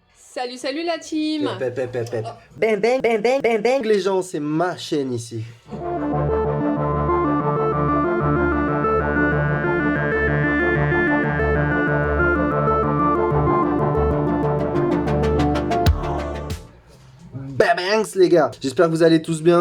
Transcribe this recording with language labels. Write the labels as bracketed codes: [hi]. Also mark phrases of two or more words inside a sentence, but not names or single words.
[fr] Salut, salut la team. Pep, pep, pep, pep. Bang, bang, bang, bang, bang, bang. Les gens, c'est ma chaîne ici. Banks les gars, j'espère que vous allez tous bien.